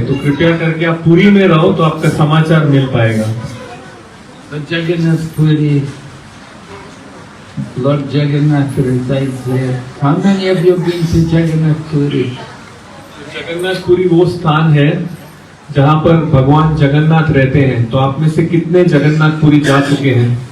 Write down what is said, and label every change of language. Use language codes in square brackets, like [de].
[hi] तो कृपया करके आप पुरी में रहो तो आपका समाचार मिल पाएगा। [en] So Jagannath Puri, Lord Jagannath resides there. How many of you have been to Jagannath Puri? [hi] Jagannathpuri वो स्थान है जहाँ पर भगवान जगन्नाथ रहते हैं। तो आप में से कितने जगन्नाथपुरी जा चुके हैं?